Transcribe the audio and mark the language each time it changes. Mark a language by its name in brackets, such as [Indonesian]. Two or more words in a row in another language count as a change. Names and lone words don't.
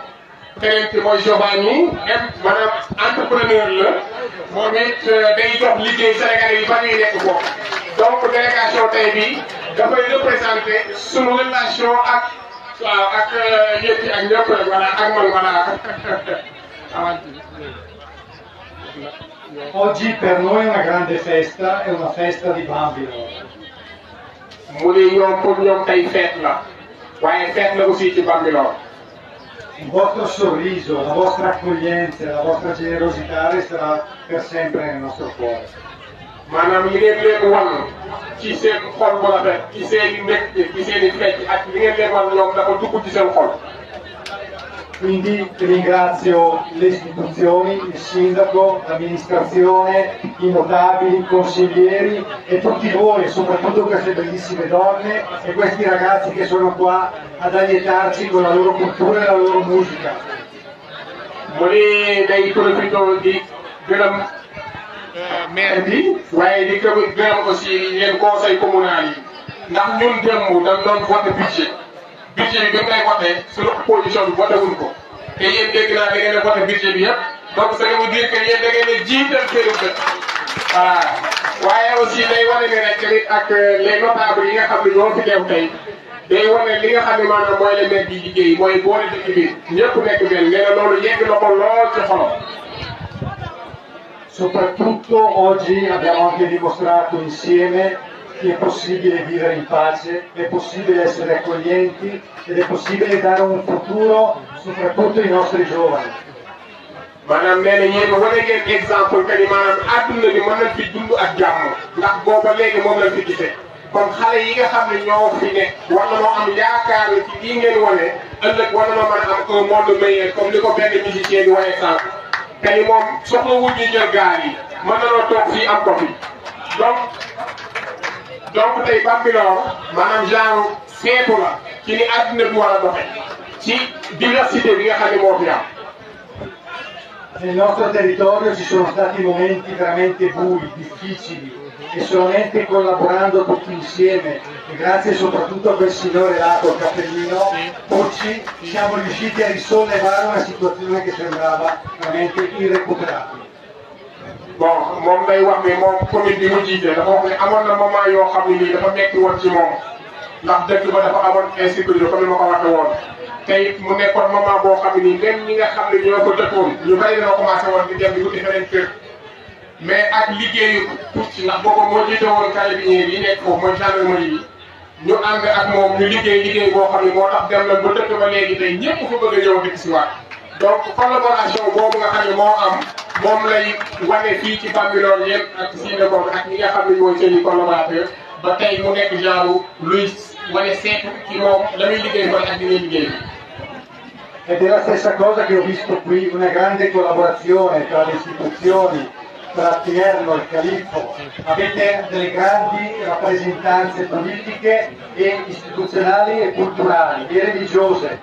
[Wolof] keneen ki mooy Giovanni maanaam entrepreneur la moom it day jox liggéey Sénégalais yi ba ñuy nekk foofu donc délégation tey bi dafay représenté sunu relation ak waaw ak ñëpp ak ñëpp rek voilà ak man voilà. [Italian] Oggi per noi è una grande festa, è una festa di Bambilor. [Wolof] mu ne ñoom pour ñoom tey fête la waaye fête la aussi ci Bambilor. [Italian] Il vostro sorriso, la vostra accoglienza, la vostra generosità resterà per sempre nel nostro cuore. [Wolof] maanaam li ngeen leen wan ci seen xol bu rafet ci seen i mbégte ci seen i fecc ak li ngeen leen wan ñoom dafa dugg ci seen xol. [Italian] Quindi ringrazio le istituzioni, il sindaco, l'amministrazione, i notabili, i consiglieri e tutti voi, e soprattutto queste bellissime donne e questi ragazzi che sono qua ad allietarci con la loro cultura e la loro musica. [Wolof] mu ne day profité di gërëm maire bi waaye di gërëm aussi leen [French] conseil communal [Wolof] yi ndax ñun démb dañ doon voté budget bi dañ koy voté suñu opposition bi voté wuñ ko te yéen dégg naa da ngeen a voté budget bi yëpp donc [French] ça veut dire que [Wolof] yéen da ngeen a jiital seen dëkk voilà waaye aussi day wane ne rek tamit ak [French] les notables [Wolof] yi nga xam ne ñoo fi teew tey day wane li nga xam ne maanaam mooy la maire bi liggéey mooy boole dëkk bi ñëpp nekk benn nee na loolu yegg na ko lool ci xolam. [Italian] Soprattutto oggi abbiamo anche dimostrato insieme che è possibile vivere in pace, è possibile essere accoglienti ed è possibile dare un futuro soprattutto ai nostri giovani. [Wolof] maanaam nee na yéen wane ngeen exemple que ni maanaam àdduna bi mën nañ fi dund ak jàmm ndax booba léegi moom lañ fi gisee kon xale yi nga xam ne ñoo fi ne war na noo am yaakaar ci lii ngeen wane ëllëg war na noo mën a am [French] un monde meilleur [Wolof] comme li ko benn musicien bi waxee sànq te ni moom soxla wut ñu jël gaal yi mën na noo toog fii am ko fi donc tey Bambilor maanaam genre feetu la ci ni àdduna bi war a doxe ci diversité bi nga xam ne moo fi am. [Italian] Nel nostro territorio ci sono stati momenti veramente bui, difficili e solamente collaborando tutti insieme e grazie soprattutto a quel signore là col cappellino Pucci siamo riusciti a risollevare una situazione che sembrava veramente irrecuperabile. [Wolof] Bon moom day wax ne moom commune bi mu jiite dafa wax ne amoon na moment yoo xam ne nii dafa metti woon ci moom ndax dëkk ba dafa amoon insécurité comme ni ma ko waxee woon tey mu nekkoon moment boo xam ni même ñi nga xam ne ñoo ko dëkkoon ñu bari dañoo commencé woon di dem di wuti feneen kër mais ak liggéeyu tuuti ndax boobu moo jiite woon carabinieri yi nekk foofu mooy gendarmerie yi ñu ànd ak moom ñu liggéey boo xam ne moo tax dem na ba dëkk ba léegi tey ñëpp fa bëgg a ñëw dëkk si waat donc collaboration boobu nga xam ne moo am moom lay wane fii ci Bambilor yëpp ak Sine Bom ak ñi nga xam ne mooy seen i collaborateur ba tey mu nekk genre luy wane seetu ci moom la muy liggéey ba ak li muy liggéey. [Italian] Ed è la stessa cosa che ho visto qui, una grande collaborazione tra le istituzioni, tra Tierno e il Califfo. Avete delle grandi rappresentanze politiche e istituzionali e culturali e religiose.